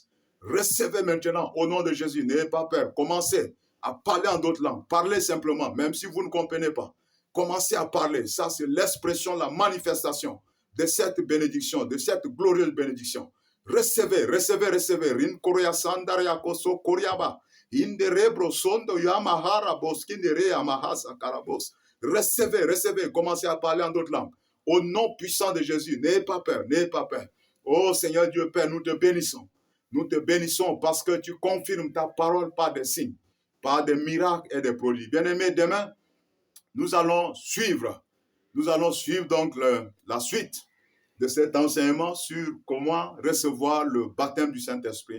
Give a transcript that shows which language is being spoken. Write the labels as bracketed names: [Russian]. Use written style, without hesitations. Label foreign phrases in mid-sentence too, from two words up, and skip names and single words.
[French] Recevez maintenant au nom de Jésus. N'ayez pas peur. Commencez à parler en d'autres langues. Parlez simplement, même si vous ne comprenez pas. Commencez à parler. Ça, c'est l'expression, la manifestation de cette bénédiction, de cette glorieuse bénédiction. Recevez, recevez, recevez. Rin korea sandaria koso koreaba. Inderebro sondo yamahara boskindere yamahasa karabos. Recevez, recevez. Commencez à parler en d'autres langues. Au nom puissant de Jésus, n'ayez pas peur, n'ayez pas peur. Oh Seigneur Dieu Père, nous te bénissons. Nous te bénissons parce que tu confirmes ta parole par des signes, par des miracles et des prodiges. Bien-aimés, demain, nous allons suivre donc la suite de cet enseignement sur comment recevoir le baptême du Saint-Esprit.